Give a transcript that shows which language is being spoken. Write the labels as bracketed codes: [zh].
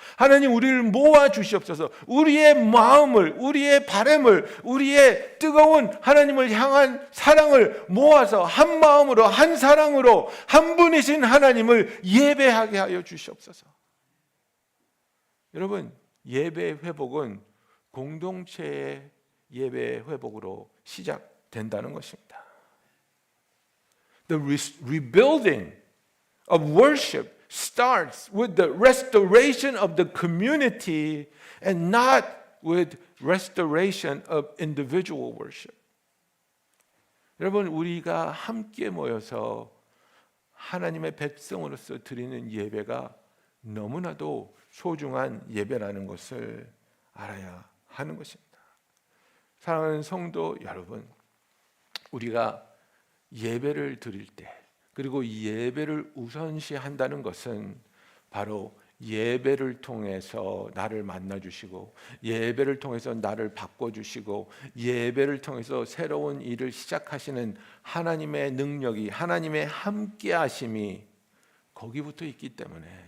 [ko] 하나님, 우리를 모아 주시옵소서. 우리의 마음을, 우리의 바람을, 우리의 뜨거운 하나님을 향한 사랑을 모아서 한 마음으로, 한 사랑으로 한 분이신 하나님을 예배하게 하여 주시옵소서. 여러분, 예배의 회복은 공동체의 예배의 회복으로 시작된다는 것입니다. [en] The rebuilding of worship starts with the restoration of the community and not with restoration of individual worship. [ko] 여러분, 우리가 함께 모여서 하나님의 백성으로서 드리는 예배가 너무나도 소중한 예배라는 것을 알아야 하는 것입니다. 사랑하는 성도 여러분, 우리가 예배를 드릴 때, 그리고 예배를 우선시한다는 것은 바로 예배를 통해서 나를 만나주시고 예배를 통해서 나를 바꿔주시고 예배를 통해서 새로운 일을 시작하시는 하나님의 능력이, 하나님의 함께하심이 거기부터 있기 때문에